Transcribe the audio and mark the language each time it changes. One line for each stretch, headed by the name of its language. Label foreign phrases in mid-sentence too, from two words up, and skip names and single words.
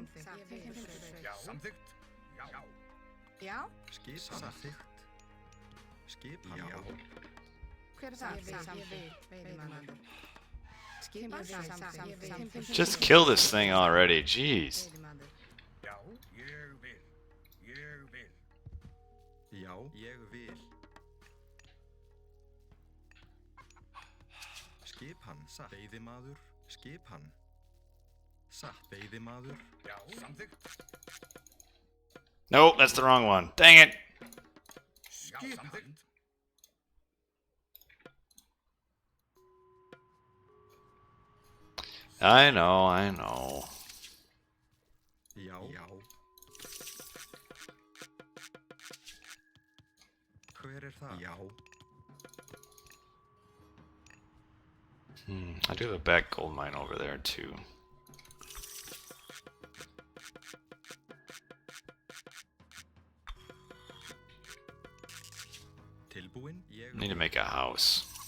Icelandic: Samþykkt. Já. Samþykkt. Skipan. Já. Hver það?
English: Just kill this thing already, jeez.
Icelandic: Já, ég vil. Skipan, satt. Veiðimaður, skipan. Satt, veiðimaður. Já, samþykkt.
English: Nope, that's the wrong one. Dang it.
Icelandic: Skipan.
English: I know.
Icelandic: Já. Hver það? Já.
English: I do have a back gold mine over there too. Need to make a house.